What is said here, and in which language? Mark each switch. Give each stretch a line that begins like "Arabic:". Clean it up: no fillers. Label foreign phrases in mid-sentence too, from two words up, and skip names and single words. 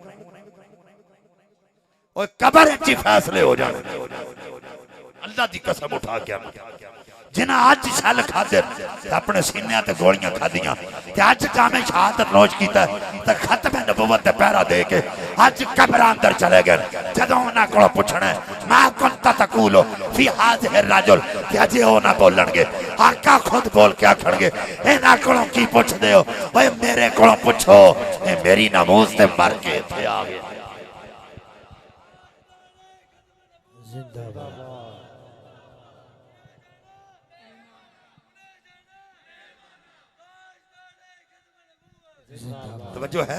Punjabi: اوئے قبر وچ ای فیصلے ہو جانے. اللہ دی قسم اٹھا کے جنہیں اج چھل کھادے اپنے سینے تے گولیاں کھادیاں تے اج جامِ شہادت نوش کیا تے ختم نبوت تے پہرہ دے کے اج قبر اندر چلے گئے. جدوں اوہناں کولوں پچھنا
Arabic: ما كنت تقول في هذا رجل
Punjabi: تے اجے او نہ بولن گے، آقا خود بول کے آکھن گے اینہاں کولوں کی پچھدے او? اوئے میرے کولوں پچھو، اے میری نموز تے مر کے ایتھے آ گئے. जिंदाबाद।
Urdu: توجہ ہے?